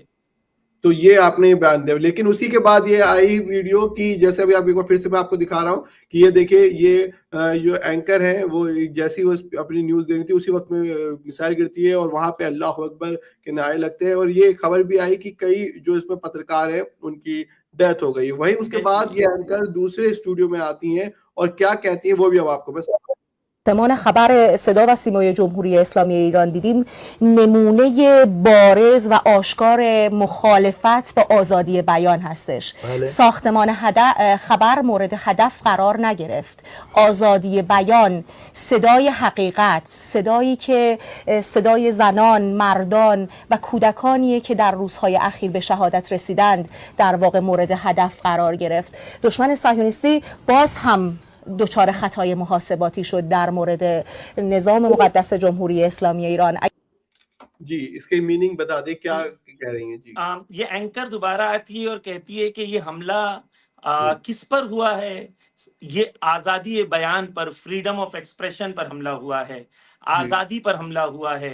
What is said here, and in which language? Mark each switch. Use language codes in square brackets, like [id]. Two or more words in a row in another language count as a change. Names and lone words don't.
[hi] तो ये आपने बयान दिया, लेकिन उसी के बाद ये आई वीडियो की, जैसे अभी आप एक बार फिर से मैं आपको दिखा रहा हूँ कि ये देखिए, ये जो एंकर है वो जैसी वो अपनी न्यूज दे रही थी उसी वक्त में मिसाइल गिरती है और वहां पे [ar] الله أكبر [hi] के नारे लगते हैं, और ये खबर भी आई कि कई जो इसमें पत्रकार हैं उनकी डेथ हो गई। वहीं उसके बाद ये एंकर दूसरे स्टूडियो में आती हैं और क्या कहती हैं वो भी अब आपको मैं [fa] ساختمان خبر صدا و سیمای جمهوری اسلامی ایران دیدیم نمونه بارز و آشکار مخالفت با آزادی بیان هستش. ساختمان خبر مورد هدف قرار نگرفت. آزادی بیان، صدای حقیقت، صدایی که صدای زنان، مردان و کودکانیه که در روزهای اخیر به شهادت رسیدند در واقع مورد هدف قرار گرفت. دشمن صهیونیستی باز هم دچار خطای محاسباتی شد در مورد نظام مقدس جمهوری اسلامی ایران. [hi] जी, इसके मीनिंग बता दे, क्या कह रही हैं जी? ये एंकर दोबारा आती है और कहती है कि ये हमला किस पर हुआ है? ये आजादी बयान पर, [en] freedom of expression [hi] पर हमला हुआ है, आजादी पर हमला हुआ है।